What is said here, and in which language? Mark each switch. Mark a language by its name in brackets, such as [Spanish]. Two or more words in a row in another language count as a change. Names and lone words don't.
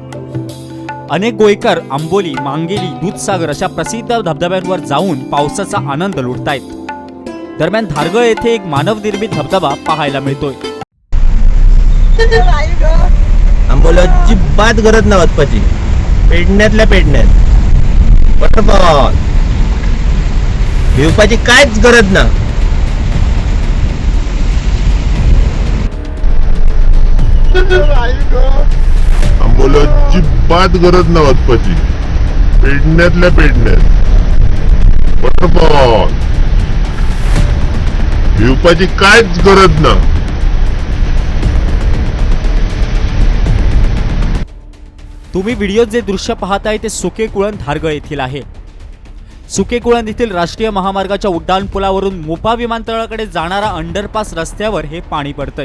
[Marathi] अनेक गोयकर आंबोली, मांगेली, दूधसागर अशा प्रसिद्ध धबधब्यांवर जाऊन पावसाचा आनंद लुटतायत. दरम्यान धारगळ येथे एक मानवनिर्मित धबधबा पाहायला मिळतोय. [Konkani] आंबोली अजिबात गरज ना वचपाची, पेडण्यातल्या पेडण्यात वॉटरफॉल भिवपाची कांयच गरज ना. आंबोली अजिबात गरज ना वचपाची, पेडण्यातल्या पेडण्यात वॉटरफॉल भिवपाची कांयच गरज ना. [Marathi] तुम्ही व्हिडिओत जे दृश्य पाहताय ते सुकेकुळण धारगळ येथील आहे. सुकेकुळण येथील राष्ट्रीय महामार्गाच्या उड्डाणपुलावरून मोपा विमानतळाकडे जाणारा अंडरपास रस्त्यावर हे पाणी पडतंय.